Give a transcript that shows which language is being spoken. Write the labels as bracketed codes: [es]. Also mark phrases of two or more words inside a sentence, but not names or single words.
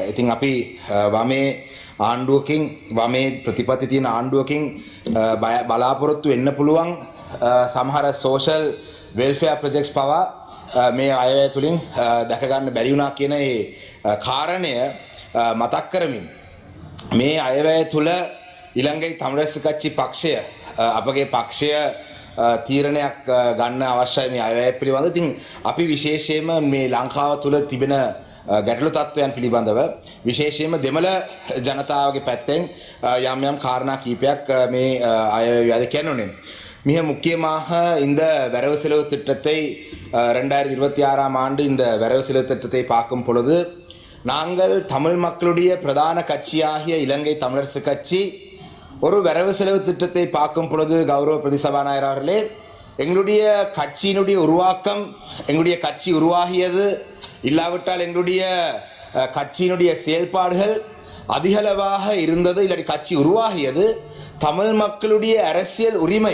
[si] ඉතින් අපි වමේ ආණ්ඩුවකින්, වමේ ප්‍රතිපත්ති තියෙන ආණ්ඩුවකින් බලාපොරොත්තු වෙන්න පුළුවන් සමහර [en] social welfare projects [si] පවා මේ අයවැය තුලින් දැක ගන්න බැරි වුණා කියන ඒ කාරණය මතක් කරමින් මේ අයවැය තුල ඉලංගයි තමුරැස්ස කච්චි පක්ෂය, අපගේ පක්ෂය තීරණයක් ගන්න අවශ්‍යයි මේ අයවැය පිළිබඳව. ඉතින් අපි විශේෂයෙන්ම මේ ලංකාව තුල තිබෙන ගැටලු තත්ත්වයන් පිළිබඳව විශේෂයෙන්ම දෙමළ ජනතාවගේ පැත්තෙන් යම් යම් කාරණා කීපයක් මේ අයවැය කියනුනේ. [ta] மிக முக்கியமாக இந்த வரவு செலவு திட்டத்தை 2026ஆம் ஆண்டு இந்த வரவு செலவு திட்டத்தை பார்க்கும் பொழுது நாங்கள் தமிழ் மக்களுடைய பிரதான கட்சியாகிய இலங்கை தமிழரசு கட்சி ஒரு வரவு செலவு திட்டத்தை பார்க்கும் பொழுது கௌரவ பிரதி சபாநாயகர் அவர்களே, எங்களுடைய கட்சியினுடைய உருவாக்கம், எங்களுடைய கட்சி உருவாகியது இல்லாவிட்டால் எங்களுடைய கட்சியினுடைய செயல்பாடுகள் அதிகளவாக இருந்தது, இல்லாட்டி கட்சி உருவாகியது தமிழ் மக்களுடைய அரசியல் உரிமை.